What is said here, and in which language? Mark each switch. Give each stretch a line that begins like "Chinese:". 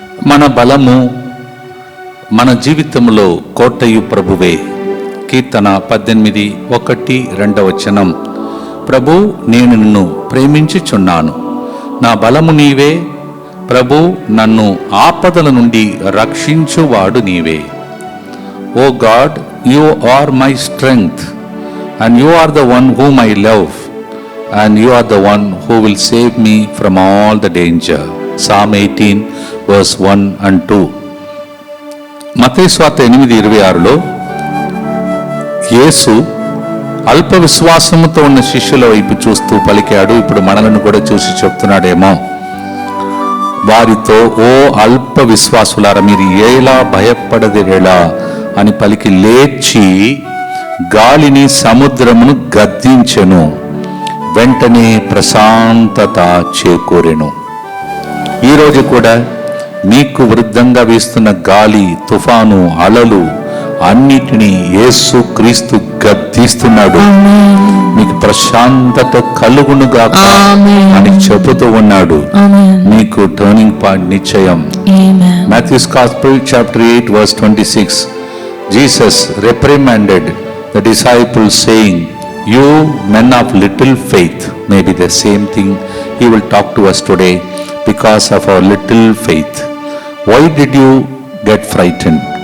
Telugu: మన బలము, మన జీవితంలో కోటయు ప్రభువే. కీర్తన 18:1-2 ప్రభు, నేను నిన్ను ప్రేమించుచున్నాను, నా బలము నీవే. ప్రభు, నన్ను ఆపదల నుండి రక్షించువాడు నీవే.
English: Oh God, you are my strength and you are the one whom I love, and you are the one who will save me from all the danger. Psalm 18:1-2.
Telugu: మత్తయి సువార్త 8:26లో యేసు అల్ప విశ్వాసముతో ఉన్న శిష్యుల వైపు చూస్తూ పలికాడు. ఇప్పుడు మనలను కూడా చూసి చెప్తున్నాడేమో, వారితో, ఓ అల్ప విశ్వాసులారా, మీరు ఎలా భయపడదిరేలా అని పలికి లేచి గాలిని సముద్రమును గద్దించెను, వెంటనే ప్రశాంతత చేకూరెను. ఈరోజు కూడా మీకు విరుద్ధంగా వీస్తున్న గాలి, తుఫాను, అలలు అన్నిటినీ యేసు క్రీస్తు గద్దిస్తున్నాడు. మీకు ప్రశాంతత కలుగునుగాక అని చెబుతూ ఉన్నాడు. మీకు టర్నింగ్ పాయింట్ నిశ్చయం.
English: Matthew's Gospel chapter 8:26, Jesus reprimanded the disciples saying, you men of little faith. Maybe the same thing he will talk to us today. Because of our little faith, why did you get frightened?